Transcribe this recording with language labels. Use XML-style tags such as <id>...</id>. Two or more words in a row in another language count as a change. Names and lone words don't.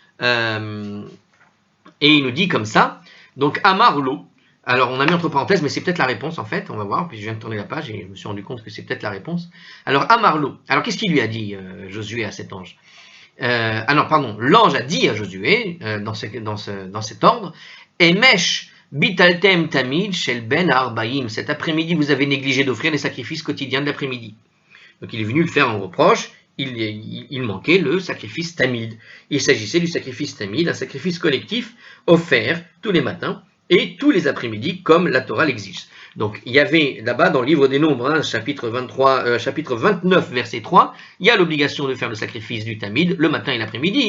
<fr>Et il nous dit comme ça, donc Amarlo. Alors, on a mis entre parenthèses, mais c'est peut-être la réponse, en fait. On va voir. Puis je viens de tourner la page et je me suis rendu compte que c'est peut-être la réponse. Alors, Amarlo. Alors, qu'est-ce qu'il lui a dit, Josué, à cet ange? L'ange a dit à Josué, dans cet ordre,</fr> <he>אמש ביטלתם תמיד של בין הערבים.</he> <fr>Cet après-midi, vous avez négligé d'offrir les sacrifices quotidiens de l'après-midi. Donc, il est venu le faire en reproche. Il manquait le sacrifice tamid. Il s'agissait du sacrifice tamid, un sacrifice collectif offert tous les matins et tous les après-midi, comme la Torah l'exige. Donc, il y avait là-bas, dans le livre des Nombres, chapitre 29, verset 3, il y a l'obligation de faire le sacrifice du Tamid le matin et l'après-midi.</fr>